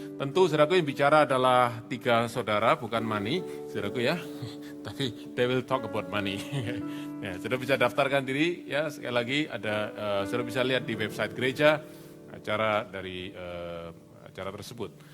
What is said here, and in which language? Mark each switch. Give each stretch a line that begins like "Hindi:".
Indonesian: Tentu saudaraku yang bicara adalah 3 saudara, bukan money, saudaraku ya.
English: Tapi they will talk about money.
Indonesian: Ya, saudara bisa daftarkan diri ya, sekali lagi ada, saudara bisa lihat di website gereja, acara dari acara tersebut.